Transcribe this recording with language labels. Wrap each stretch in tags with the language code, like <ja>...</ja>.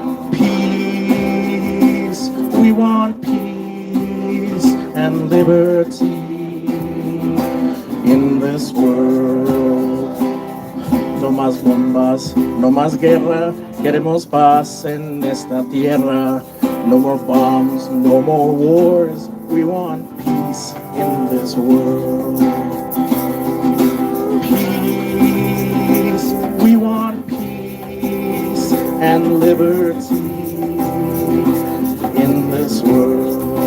<en>Peace, we want peace and liberty in this this world.</en> <es>No más bombas, no más guerra, queremos paz en esta tierra.</es> <en>No more bombs, no more wars, we want peace in this world. Peace, we want peace and liberty in this world.</en>